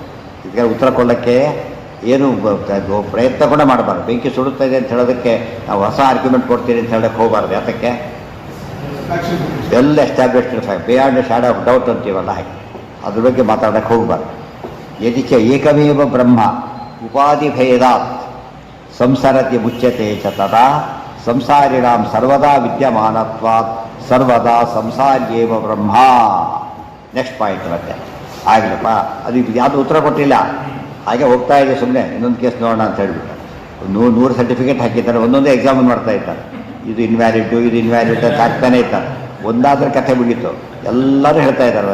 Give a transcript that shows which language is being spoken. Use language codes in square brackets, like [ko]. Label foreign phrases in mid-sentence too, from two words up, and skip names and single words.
[kn] ಇದಕ್ಕೆ ಉತ್ತರ ಕೊಡೋಕ್ಕೆ ಏನು ಪ್ರಯತ್ನ ಕೂಡ ಮಾಡಬಾರ್ದು. ಬೆಂಕಿ ಸುಡುತ್ತಾ ಇದೆ ಅಂತ ಹೇಳೋದಕ್ಕೆ ನಾವು ಹೊಸ ಆರ್ಗ್ಯುಮೆಂಟ್ ಕೊಡ್ತೀರಿ ಅಂತ ಹೇಳೋಕ್ಕೆ ಹೋಗಬಾರ್ದು. ಯಾತಕ್ಕೆ? ಎಲ್ಲ [en] established fact, beyond shadow of doubt [kn] ಅಂತೀವಲ್ಲ, ಹಾಗೆ ಅದ್ರ ಬಗ್ಗೆ ಮಾತಾಡೋಕ್ಕೆ ಹೋಗಬಾರ್ದು. [sa] ಯದಿಚ ಏಕಮೇವ ಬ್ರಹ್ಮ ಉಪಾಧಿ ಭೇದಾತ್ ಸಂಸರತಿ ಮುಚ್ಯತೆ ಚ ತದಾ ಸಂಸಾರಿಣಾಂ ಸರ್ವದಾ ವಿದ್ಯಮಾನತ್ವಾತ್ ಸರ್ವದಾ ಸಂಸಾರ್ಯೇವ ಬ್ರಹ್ಮ. [en] next point [kn] ಮತ್ತೆ ಆಗಲಪ್ಪ, ಅದಕ್ಕೆ ಯಾವುದು ಉತ್ತರ ಕೊಟ್ಟಿಲ್ಲ, ಹಾಗೆ ಹೋಗ್ತಾ ಇದೆ ಸುಮ್ಮನೆ. ಇನ್ನೊಂದು ಕೇಸ್ ನೋಡೋಣ ಅಂತ ಹೇಳಿಬಿಟ್ಟು 100 ಸರ್ಟಿಫಿಕೇಟ್ ಹಾಕಿದ್ದಾರೆ, ಒಂದೊಂದೇ ಎಕ್ಸಾಮಿನ್ ಮಾಡ್ತಾ ಇದ್ದಾರೆ. ಇದು ಇನ್ವ್ಯಾಲಿಡ್ ಅಂತ ಆಗ್ತಾನೆ ಇರ್ತಾರೆ. ಒಂದಾದ್ರೆ ಕಥೆ ಮುಗೀತು, ಎಲ್ಲರೂ ಹೇಳ್ತಾ ಇದ್ದಾರೆ.